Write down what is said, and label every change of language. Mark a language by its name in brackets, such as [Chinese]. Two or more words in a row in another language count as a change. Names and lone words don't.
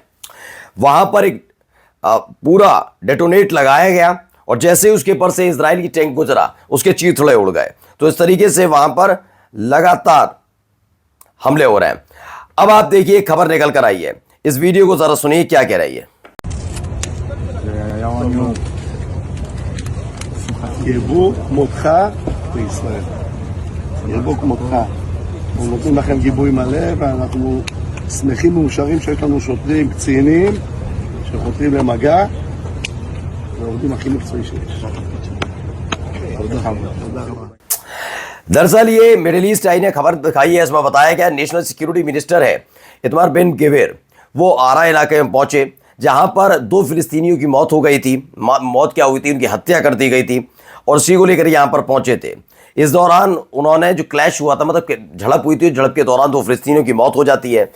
[Hindi] वहां पर एक पूरा डेटोनेट लगाया गया और जैसे ही उसके ऊपर से इजराइल की टैंक गुजरा, उसके चीथड़े उड़ गए। तो इस तरीके से वहां पर लगातार हमले हो रहे हैं। अब आप देखिए खबर निकल कर आई है, इस वीडियो को जरा सुनिए क्या कह रही है। [Hebrew] ירבו כמותך, אנחנו נותנים לכם גיבוי מלא ואנחנו שמחים ומאושרים שיש לנו שוטרים קצינים שחותרים למגע ועובדים הכי מקצועי שיש. תודה רבה. [Hindi] दरअसल ये मिडिल ईस्ट आई ने खबर दिखाई है, इसमें बताया गया [English] National Security Minister [Hindi] है इतमार बिन गवीर, वो आरा इलाके में पहुंचे जहां पर 2 फिलिस्तीनियों की मौत हो गई थी। मौत क्या हुई थी, उनकी हत्या कर दी गई थी और उसी को लेकर यहां पर पहुंचे थे। इस दौरान उन्होंने जो क्लैश हुआ था, मतलब झड़प हुई थी, झड़प के दौरान 2 फिलिस्तीनियों की मौत हो जाती है।